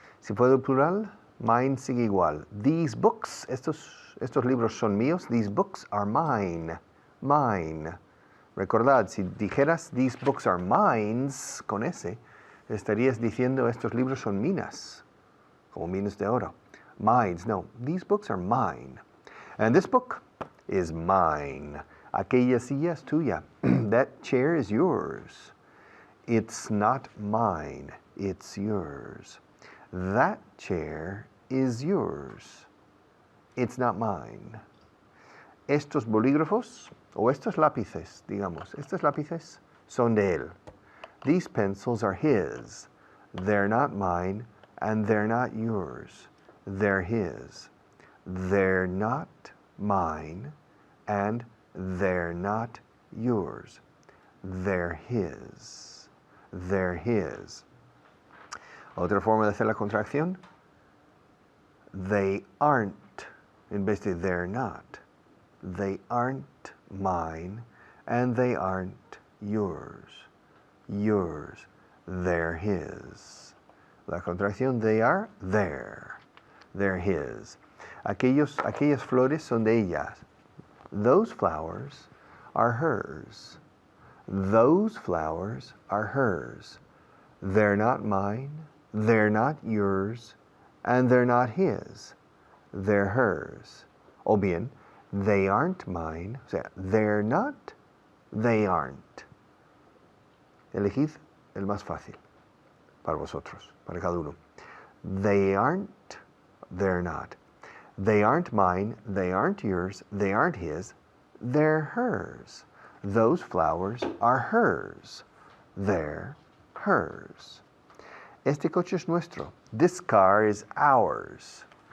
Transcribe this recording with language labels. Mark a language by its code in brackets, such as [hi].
[es] Si puedo plural, mine sigue igual. [en] These books, [es] estos libros son míos, [en] these books are mine, mine. [es] Recordad, si dijeras [en] these books are mines, [es] con ese, estarías diciendo estos libros son minas, como minas de oro. [en] Mines, no, these books are mine. And this book is mine. [es] Aquella silla es tuya. [en] That chair is yours. It's not mine, it's yours. That chair is yours. It's not mine. [es] Estos bolígrafos, o estos lápices, digamos, estos lápices son de él. [en] These pencils are his. They're not mine, and they're not yours. They're his. They're not mine, and they're not yours. They're his. They're his. [es] Otra forma de hacer la contracción. [en] They aren't, [es] en vez de [en] they're not. They aren't mine, and they aren't yours. Yours. They're his. [es] La contracción, [en] they are there. They're his. [es] Aquellas flores son de ellas. [en] Those flowers are hers. Those flowers are hers. They're not mine, they're not yours, and they're not his. They're hers. [es] O bien, [en] they aren't mine, [es] o sea, [en] they're not, they aren't. [es] Elegid el más fácil para vosotros, para cada uno. [en] They aren't, they're not. They aren't mine, they aren't yours, they aren't his, they're hers. Those flowers are hers. They're hers. [es] Este coche es nuestro. [en] This car is ours.